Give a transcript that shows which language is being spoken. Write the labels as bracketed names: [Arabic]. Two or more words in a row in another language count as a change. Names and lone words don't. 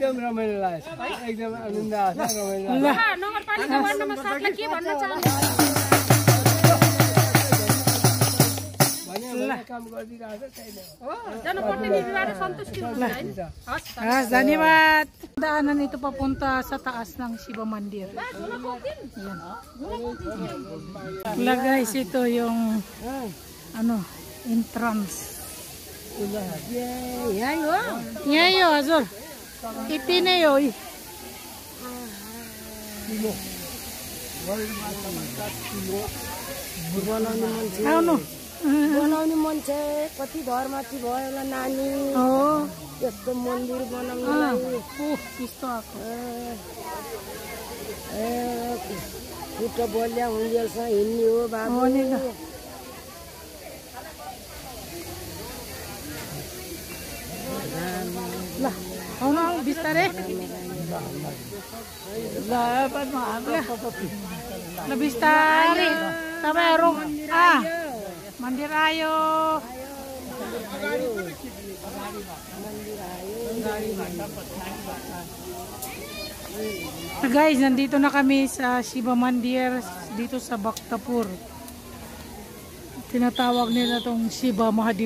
[Nepali] एकदम रमाइलो लाग्यो एकदम आनन्द आछ रमाइलो ल नगरपालिका वार्ड नम्बर 7 लाई के भन्न चाहनुहुन्छ काम गरिरहेको छ छैन हो जनप्रतिनिधिबाट सन्तुष्टि हुनुहुन्छ हस् धन्यवाद [Filipino] dahanan ito papunta sa taas ng Shiva Mandir. Wala guys, ito yung ano, entrance. Yayo Azul. Itinayo. Ano? [Nepali] बनाउने मान्छे कति घरमाथि भयो होला नानी यस्तो मन्दिर बनाउनलाई खुट्टा बलिया हुन्जेलसँग हिँड्ने हो बाबु ल आउनु बिस्तारै ल बिस्तारै तपाईहरु मन्दिर आयो. [Filipino] Guys, nandito na kami sa Shiva Mandir dito sa Bhaktapur. Tinatawag nila tong Shiva Mahadev.